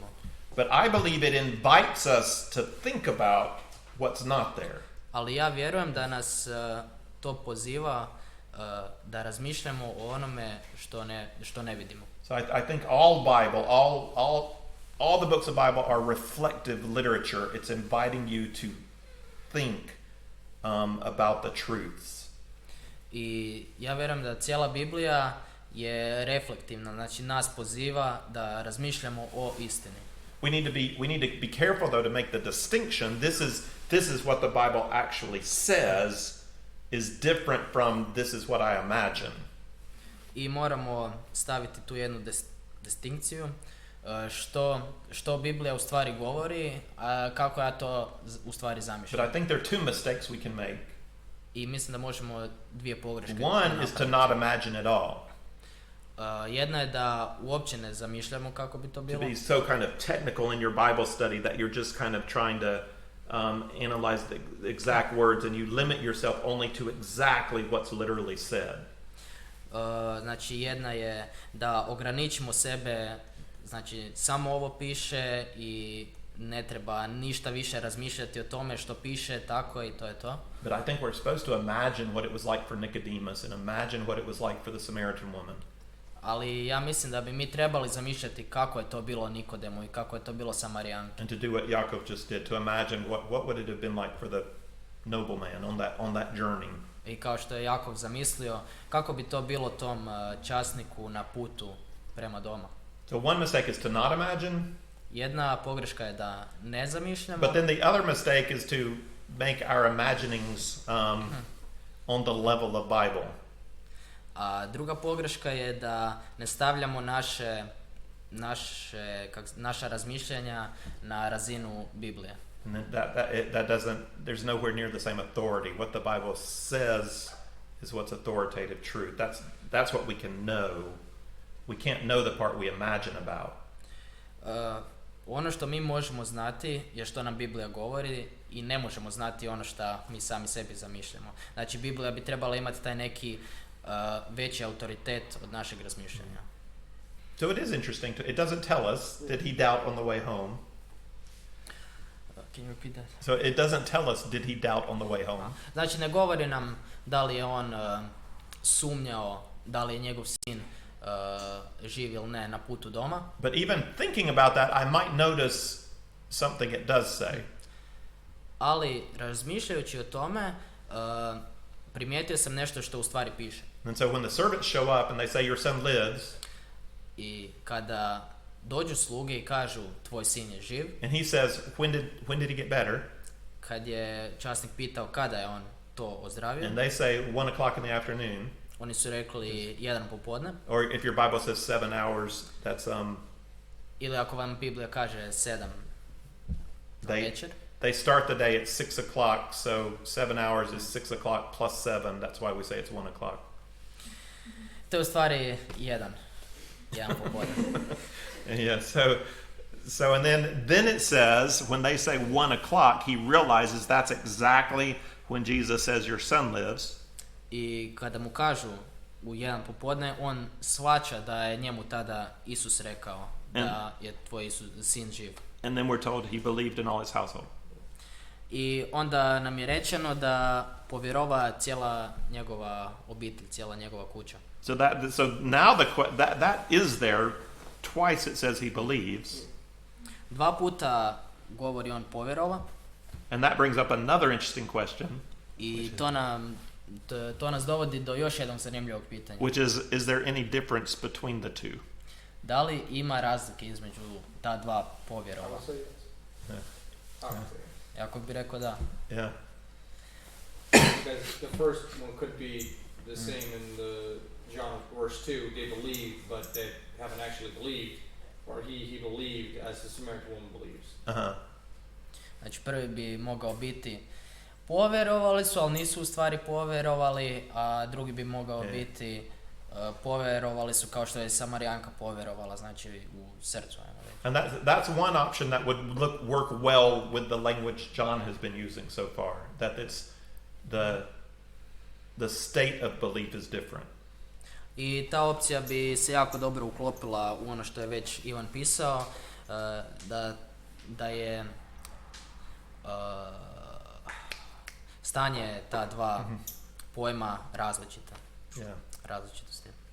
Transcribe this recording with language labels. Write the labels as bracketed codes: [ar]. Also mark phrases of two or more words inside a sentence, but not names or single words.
[en] But I believe it invites us to think about what's not there. [hr] Ali ja vjerujem da nas to poziva da razmišljamo o onome što ne vidimo. [en] So I think all Bible, all the books of Bible are reflective literature. It's inviting you to think about the truths. [hr] I ja vjerujem da cijela Biblija je reflektivna, znači nas poziva da razmišljamo o istini. [en] We need to be careful though to make the distinction. This is what the Bible actually says is different from this is what I imagine. [hr] I moramo staviti tu jednu distinkciju što Biblija u stvari govori, a kako ja to u stvari zamišljam. [en] But I think there are two mistakes we can make. [hr] I mislim da možemo dvije pogreške [en] One is to not imagine at all. [hr] Jedna je da uopće ne zamišljamo kako bi to [en] To [hr] bilo. [en] be so kind of technical in your Bible study that you're just kind of trying to analyze the exact words and you limit yourself only to exactly what's literally said. [hr] Znači jedna je da ograničimo sebe, znači samo ovo piše i ne treba ništa više razmišljati o tome što piše, tako i to je to. [en] But I think we're supposed to imagine what it was like for Nicodemus and imagine what it was like for the Samaritan woman. [hr] Ali ja mislim da bi mi trebali zamišljati kako je to bilo Nikodemu i kako je to bilo Samarijanki. [en] And to do what Jacob just did, to imagine what would it have been like for the nobleman on that journey. [hr] I kao što je Jakov zamislio, kako bi to bilo tom časniku na putu prema doma. [en] So one mistake is to not imagine, [hr] Jedna pogreška je da ne zamišljamo, [en] but then the other mistake is to make our imaginings on the level of Bible. [hr] a druga pogreška je da ne stavljamo naša razmišljanja na razinu Biblije. [en] And that doesn't, there's nowhere near the same authority. What the Bible says is what's authoritative truth. That's what we can know. We can't know the part we imagine about. [hr] Ono što mi možemo znati je što nam Biblija govori i ne možemo znati ono što mi sami sebi zamišljamo. Znači Biblija bi trebala imati taj neki veći autoritet od našeg razmišljanja. [en] So it is interesting. It doesn't tell us, did he doubt on the way home? Can you repeat that? So it doesn't tell us, did he doubt on the way home? [hr] Znači ne govori nam da li je on sumnjao, da li je njegov sin živ ili ne na putu doma. [en] But even thinking about that, I might notice something it does say. [hr] Ali razmišljajući o tome, primijetio sam nešto što u stvari piše. [en] And so when the servants show up and they say, your son lives, [hr] I kada dođu sluge i kažu tvoj sin je živ, [en] and he says, when did he get better? [hr] kad je časnik pitao kada je on to ozdravio, [en] And they say 1 o'clock in the afternoon. [hr] oni su rekli 1 popodne, [en] Or if your Bible says 7 hours, that's [hr] ili ako vam Biblija kaže 7 na večer. [en] they start the day at 6 o'clock, so 7 hours is 6 o'clock plus 7. That's why we say it's 1 o'clock. [hr] To je u stvari 1 popodne. [en] Yeah, so and then it says, when they say 1 o'clock, he realizes that's exactly when Jesus says your son lives. [hr] I kada mu kažu u 1 popodne, on shvaća da je njemu tada Isus rekao da je tvoj sin živ. [en] And then we're told he believed in all his household. [hr] I onda nam je rečeno da povjerova cijela njegova obitelj, cijela njegova kuća. [en] So now that is there. Twice it says he believes. [hr] 2 puta govori on povjerova. [en] And that brings up another interesting question. [hr] I to nas dovodi do još jednog zanimljivog pitanja. [en] Which is there any difference between the two? [hr] Da li ima razlike između ta 2 povjerova? Jako bi rekao da. [en] Yeah. Because the first one could be the same in the John verse 2, they believe but they haven't actually believed, or he believed as the Samaritan woman believes. Uh-huh. [hr] Znači prvi bi mogao biti povjerovali su, ali nisu u stvari povjerovali, a drugi bi mogao biti povjerovali su kao što je Samarijanka povjerovala, znači u srcu. [en] And that's one option that would work well with the language John has been using so far. That it's the state of belief is different. [hr] I ta opcija bi se jako dobro uklopila u ono što je već Ivan pisao, da je stanje ta 2 pojma različita. [en] Yeah. [hr] Različitosti.